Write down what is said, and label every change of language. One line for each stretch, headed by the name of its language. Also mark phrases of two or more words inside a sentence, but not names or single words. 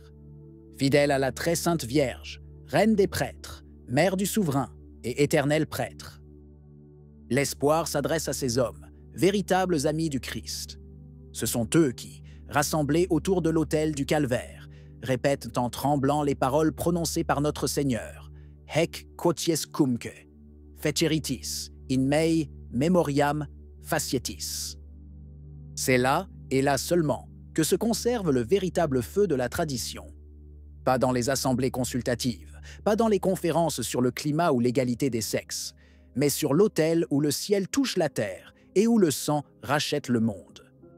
French: Fidèles à la très sainte Vierge, reine des prêtres, mère du souverain et éternel prêtre. L'espoir s'adresse à ces hommes, véritables amis du Christ. Ce sont eux qui, rassemblés autour de l'autel du calvaire, répètent en tremblant les paroles prononcées par notre Seigneur.
Latin: Hec quotiescumque, feceritis, in mei memoriam facietis.
French: C'est là, et là seulement, que se conserve le véritable feu de la tradition. Pas dans les assemblées consultatives, pas dans les conférences sur le climat ou l'égalité des sexes, mais sur l'autel où le ciel touche la terre et où le sang rachète le monde.